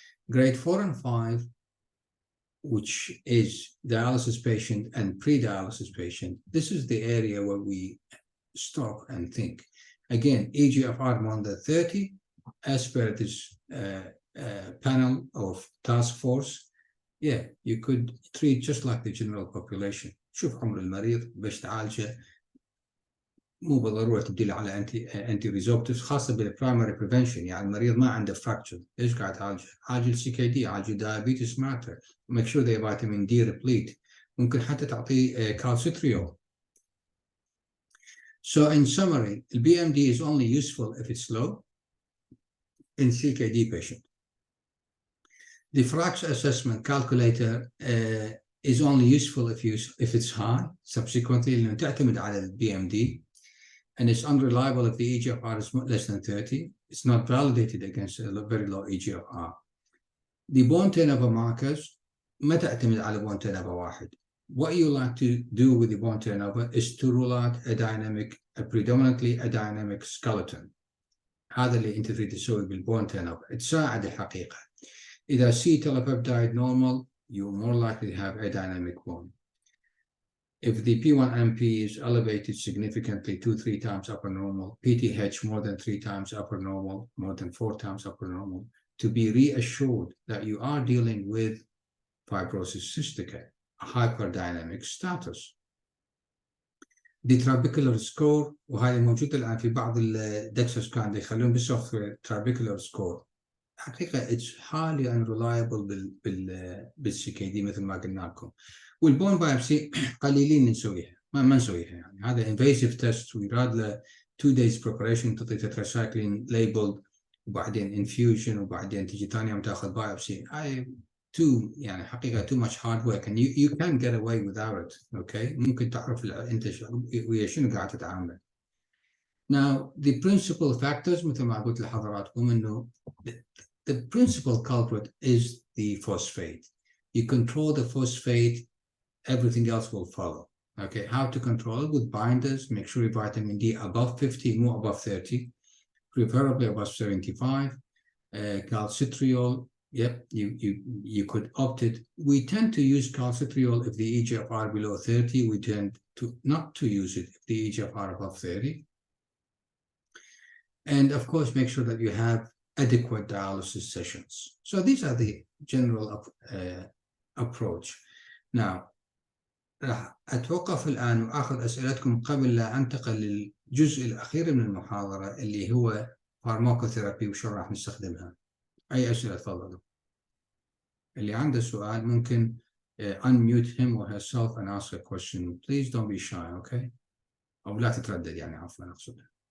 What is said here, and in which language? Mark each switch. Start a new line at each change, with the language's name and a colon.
English: Grade 4 and 5, which is dialysis patient and pre-dialysis patient, this is the area where we stop and think. Again, EGFR more than 30, as per this panel of task force, yeah, you could treat just like the general population.
Arabic: شوف عمر المريض باش تعالجه، مو بالضروره تبديله على انتي ريزوربتيفز، خاصه بالبرايمري بريفنشن. يعني المريض ما عنده فراكتشر، ايش قاعد تعالجه؟ عالج السي كي دي، عالج الدايابيتس مالته، ميك شور ذا فيتامين دي ريبليت، ممكن حتى تعطيه كالسيتريول.
English: So in summary, the BMD is only useful if it's low in CKD patient. The FRAX assessment calculator is only useful if it's high. Subsequently,
Arabic: لأنه تعتمد على ال
English: BMD, and it's unreliable if the EGFR is less than 30. It's not validated against a very low EGFR. The bone turnover markers
Arabic: ما تعتمد على
English: bone turnover واحد. What you like to do with the bone turnover is to rule out a predominantly a dynamic skeleton.
Arabic: هذا اللي انت تريد تسوي بالبون turnover. تساعد الحقيقة.
English: إذا C telepeptide normal, you're more likely to have a dynamic bone. If the P1MP is elevated significantly 2-3 times upper normal, PTH more than 3 times upper normal, more than 4 times upper normal, to be reassured that you are dealing with fibrosis cystica, a hyperdynamic status.
Arabic: The trabecular score، وهذه موجودة الآن في بعض الدكسا سكان يخلون بالسوفت وير trabecular score. حقيقة
English: it's highly unreliable
Arabic: بالسي كي دي مثل ما قلنا لكم. والبون بايبسي قليلين نسويها، ما نسويها يعني. هذا invasive test ويراد له
English: 2 days preparation،
Arabic: تعطي tetracycline labeled، وبعدين infusion، وبعدين تجي ثاني يوم تاخذ بايبسي. يعني حقيقة
English: too much hard work and you can get away without it.
Arabic: Okay, ممكن تعرف انت ويا شنو قاعد تتعامل.
English: Now the principal factors
Arabic: مثل ما قلت لحضراتكم انه
English: the principal culprit is the phosphate. You control the phosphate, everything else will follow. Okay, how to control it? With binders, make sure your vitamin D above 50, more above 30, preferably above 75. Calcitriol, yep, you could opt it. We tend to use calcitriol if the EGFR below 30. We tend to not to use it if the EGFR above 30. And of course, make sure that you have adequate dialysis sessions. So these are the general approach.
Arabic: Now, راح أتوقف الآن وآخذ أسئلتكم قبل لا أنتقل للجزء الأخير من المحاضرة اللي هو فارماكوثيرابي وشو راح نستخدمها. أي أسئلة تفضلوا. اللي عنده سؤال ممكن
English: unmute him or herself and ask a question. Please don't be shy, okay?
Arabic: أو لا تتردد يعني، عفوا أقصد.